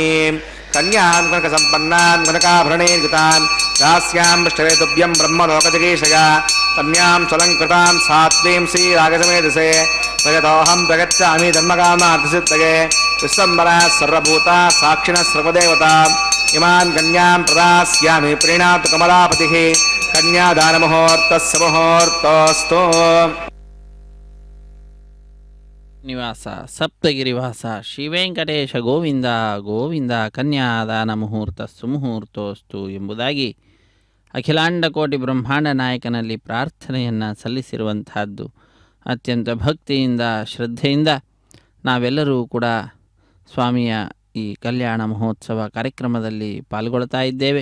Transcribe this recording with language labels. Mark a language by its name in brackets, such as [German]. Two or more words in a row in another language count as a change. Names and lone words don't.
[Sanskrit] ಕನ್ಯಾಂ ಕನಕ ಸಂಪನ್ನಾಂ ಕನಕಾಭರಣೇರ್ಯುತಾಂ ದಾಸ್ಯಾಂ ಪೃಷ್ಠವೇತುಭ್ಯಂ ಬ್ರಹ್ಮಲೋಕಜಗೀಷಯ ಕನ್ಯಾಂ ಸ್ವಲಂಕೃತಾಂ ಸಾತ್ವೀಂ ಶ್ರೀರಾಗಸಮೇಧಸೆ ಪ್ರಗತೋಹಂ ಪ್ರಗಚ್ಚಾಮಿ ಧರ್ಮಕಾಮಾರ್ಥಸಿದ್ಧಯೇ ವಿಶ್ವಂಬರ ಸರ್ವಭೂತ ಸಾಕ್ಷಿಣ ಸರ್ವದೇವತಾ ಇಮಾನ್ ಕನ್ಯಾಂ ಪ್ರದಾಸ್ಯಾಮಿ ಪ್ರೀಣಾತು ಕಮಲಾಪತಿಃ ಕನ್ಯಾದಾನಮುಹೂರ್ತಸ್ಯ ಮುಹೂರ್ತೋಸ್ತು. ನಿವಾಸ ಸಪ್ತಗಿರಿವಾಸ ಶ್ರೀವೆಂಕಟೇಶ ಗೋವಿಂದ ಗೋವಿಂದ ಕನ್ಯಾದಾನ ಮುಹೂರ್ತ ಸುಮುಹೂರ್ತೋಸ್ತು [Kannada] ಎಂಬುದಾಗಿ ಅಖಿಲಾಂಡ ಕೋಟಿ ಬ್ರಹ್ಮಾಂಡ ನಾಯಕನಲ್ಲಿ ಪ್ರಾರ್ಥನೆಯನ್ನು ಸಲ್ಲಿಸಿರುವಂತಹದ್ದು. ಅತ್ಯಂತ ಭಕ್ತಿಯಿಂದ ಶ್ರದ್ಧೆಯಿಂದ ನಾವೆಲ್ಲರೂ ಕೂಡ ಸ್ವಾಮಿಯ ಈ ಕಲ್ಯಾಣ ಮಹೋತ್ಸವ ಕಾರ್ಯಕ್ರಮದಲ್ಲಿ ಪಾಲ್ಗೊಳ್ತಾ ಇದ್ದೇವೆ.